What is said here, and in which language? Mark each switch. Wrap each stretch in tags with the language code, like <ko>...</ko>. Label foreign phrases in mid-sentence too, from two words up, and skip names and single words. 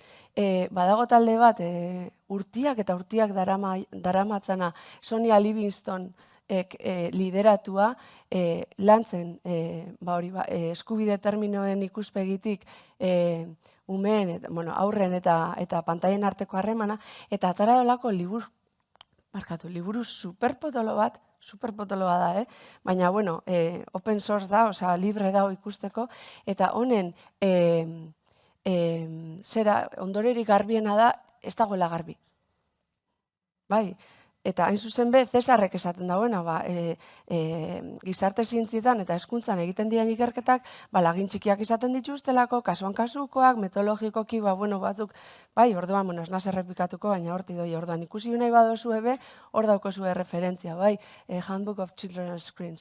<eu>Badago talde bat, urtiak eta urtiak daramatzana Sonia Livingston lideratua lantzen eskubide terminoen ikuspegitik umeen, aurren eta pantailen arteko harremana, eta atara dolako liburu Barkatu, liburu superpotolo bat, superpotoloa da, baina, bueno,</eu> <en>open source</en> <eu>da, osea, libre dago ikusteko, eta honen ondorerik garbiena da, ez dagoela garbi. Bai, eta hain zuzen be, Cesarrek esaten dauena, gizarte zientzietan eta hezkuntzan egiten diren ikerketak, lagin txikiak izaten dituztelako, kasuan kasukoak, metodologikoki, batzuk, bai, orduan, ez naz errepikatuko, baina horti doi, orduan, ikusi nahi badozu ebe, hor daukozue referentzia, bai, Handbook of Children's Screens.</eu>